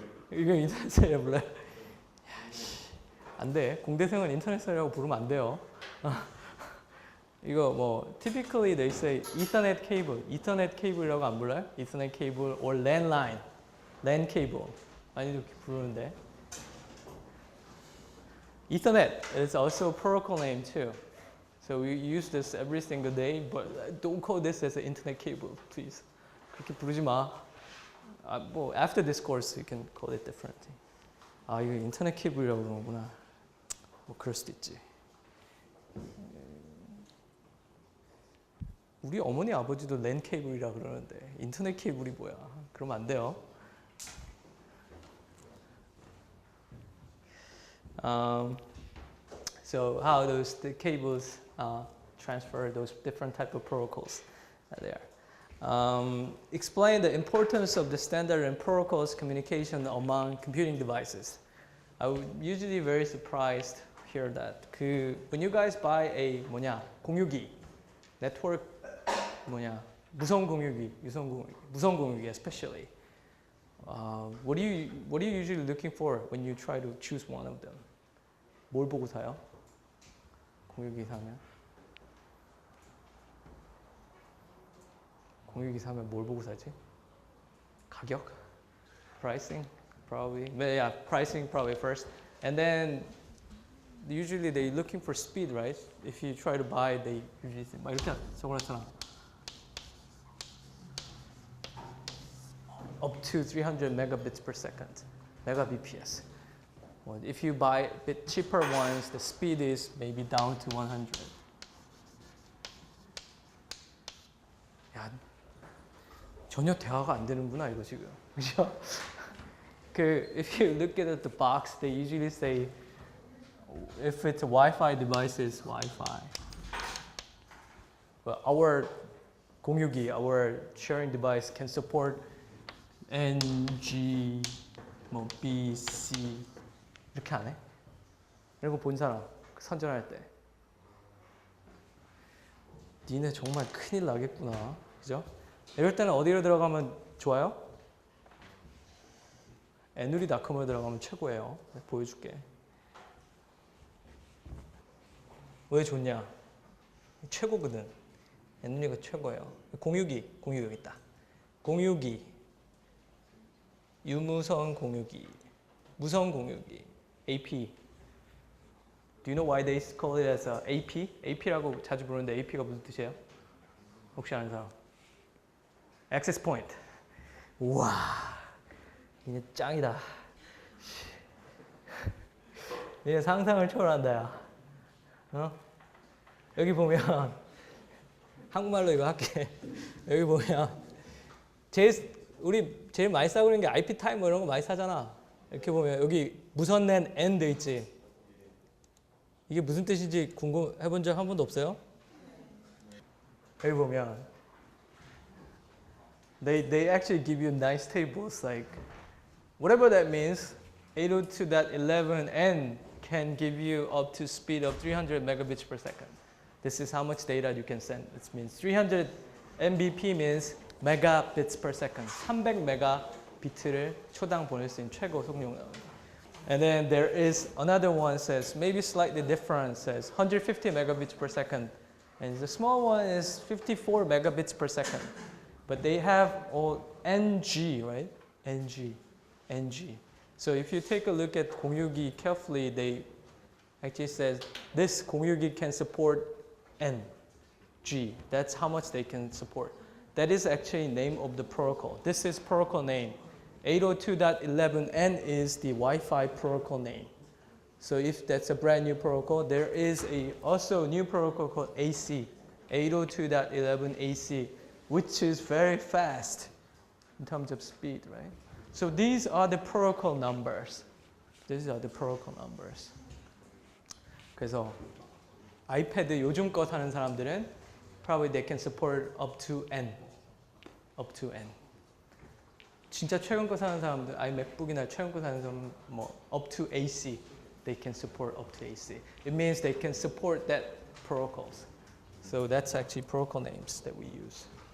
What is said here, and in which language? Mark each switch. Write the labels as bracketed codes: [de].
[ko] 이거 인터넷선이라 불러요? 안 돼. 공대생은 인터넷선이라고 부르면 안 돼요. 이거 뭐 [en] typically they say Ethernet cable, Ethernet cable이라고 [ko] 안 불러요? [en] Ethernet cable or LAN line, LAN cable [ko] 많이 이렇게 부르는데. [en] Ethernet is also a protocol name too. So we use this every single day, but don't call this as an internet cable, please. [ko] 그렇게 부르지 마. [en] 뭐 after this course you can call it differently. [ko] 아 이거 인터넷 케이블이라고 그러는구나. 뭐 그럴 수도 있지. 우리 어머니 아버지도 랜 케이블이라 그러는데 인터넷 케이블이 뭐야? 그러면 안 돼요. [en] So how the cables transfer those different type of protocols there. Explain the importance of the standard and protocols communication among computing devices. I'm usually very surprised to hear that. when you guys buy a 공유기 [ko] 네트워크 뭐냐 무선 공유기, 무선 공유기 especially. [en] What are you usually looking for when you try to choose one of them? [ko] 뭘 보고 사요? 공유기 사면? 공유기 사면 뭘 보고 사지? 가격? [en] Pricing? Probably. But yeah, pricing probably first. And then usually they're looking for speed, right? If you try to buy, they usually say, [ko] 막 이렇게 적어놨잖아. [en] Up to 300 megabits per second, megabps. Well, if you buy a bit cheaper ones, the speed is maybe down to 100. [ko] 야, 전혀 대화가 안 되는구나 이거 지금. 그죠? [en] If you look at the box, they usually say if it's a Wi-Fi device, it's Wi-Fi. But our 공유기, our sharing device can support N, G, 뭐 B, C [ko] 이렇게 안 해? 이런 거 본 사람 선전할 때 니네 정말 큰일 나겠구나, 그죠? 이럴 때는 어디로 들어가면 좋아요? 애누리닷컴으로 들어가면 최고예요. 보여줄게. 왜 좋냐? 최고거든. 애누리가 최고예요. 공유기 여기 있다. 공유기, 유무선 공유기, 무선 공유기, AP. Do you know why they call it as a AP? AP라고 자주 부르는데 AP가 무슨 뜻이에요? 혹시 아는 사람? Access Point. 우와. 이게 짱이다. 이게 상상을 초월한다, 야. 어? 여기 보면 한국말로 이거 할게. 여기 보면 우리 제일 많이 싸고 있는 게 IP 타임 뭐 이런 거 많이 사잖아. 이렇게 보면 여기 무선랜 N 돼 있지. 이게 무슨 뜻인지 궁금해 본 적 한 번도 없어요? 여기 보면 [en] they actually give you nice tables like whatever that means. 802.11n can give you up to speed of 300 megabits per second. This is how much data you can send. It means 300 mbp means megabits per second. [ko] 300 메가비트를 초당 보낼 수 있는 최고 속력 나옵니다. [en] And then there is another one says maybe slightly different, says 150 megabits per second. And the small one is 54 megabits per second. But they have all NG, right? NG. So if you take a look at 공유기 carefully, they actually says this 공유기 can support NG. That's how much they can support. That is actually name of the protocol. This is protocol name. 802.11n is the Wi-Fi protocol name. So if that's a brand new protocol, there is also a new protocol called AC, 802.11 AC, which is very fast in terms of speed, right? So these are the protocol numbers. [ko] 그래서 아이패드 요즘 거 사는 사람들은 [en] probably they can support up to N. [ko] 진짜 최근 거 사는 사람들, iMacBook이나 최근 거 사는 사람은 뭐 [en] up to AC. They can support up to AC. It means they can support that protocols. So that's actually protocol names that we use.